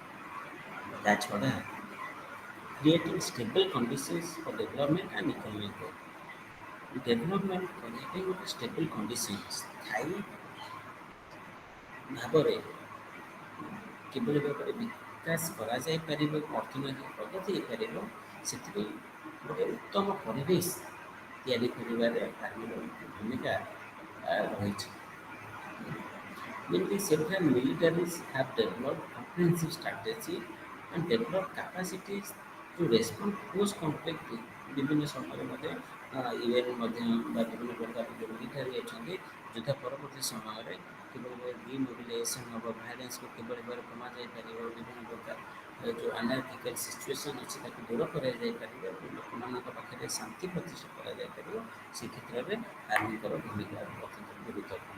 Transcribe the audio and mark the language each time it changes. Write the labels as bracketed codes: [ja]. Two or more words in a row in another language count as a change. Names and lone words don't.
[or] ତା ଛଡ଼ା [en] creating stable conditions for development and economic growth, [or] ଡେଭଲପମେଣ୍ଟ କରିବା ପାଇଁ ଗୋଟେ [en] stable condition [or] ସ୍ଥାୟୀ ଭାବରେ କିଭଳି ଭାବରେ ବିକାଶ କରାଯାଇପାରିବ, ଅର୍ଥନୈତିକ ପ୍ରଗତି ହେଇପାରିବ, ସେଥିପାଇଁ ଗୋଟେ ଉତ୍ତମ ପରିବେଶ ତିଆରି କରିବାରେ ଆର୍ମିର ଭୂମିକା ରହିଛି। [en] ଯେମିତି several militaries have developed comprehensive strategy and developed capacities to respond post conflict। [or] ବିଭିନ୍ନ ସମୟରେ ମଧ୍ୟ ୟୁଏନ୍ ମଧ୍ୟ ବା ବିଭିନ୍ନ ପ୍ରକାର ଯେଉଁ ମିଲିଟାରୀ ଅଛନ୍ତି ଯୁଦ୍ଧ ପରବର୍ତ୍ତୀ ସମୟରେ କିଭଳି ଭାବରେ ଡିମୋବିଲାଇଜେସନ୍ ହେବ, ଭାଇଲେନ୍ସକୁ କିଭଳି ଭାବରେ କମାଯାଇପାରିବ, ବିଭିନ୍ନ ପ୍ରକାର ଯେଉଁ ଆନାର୍କିକାଲ୍ ସିଚୁଏସନ୍ ଅଛି ତାକୁ ଦୂର କରାଯାଇପାରିବ ଏବଂ ଲୋକମାନଙ୍କ ପାଖରେ ଶାନ୍ତି ପ୍ରତିଷ୍ଠା କରାଯାଇପାରିବ, ସେ କ୍ଷେତ୍ରରେ ଆର୍ମିଙ୍କର ଭୂମିକା ଅତ୍ୟନ୍ତ ଗୁରୁତ୍ୱପୂର୍ଣ୍ଣ।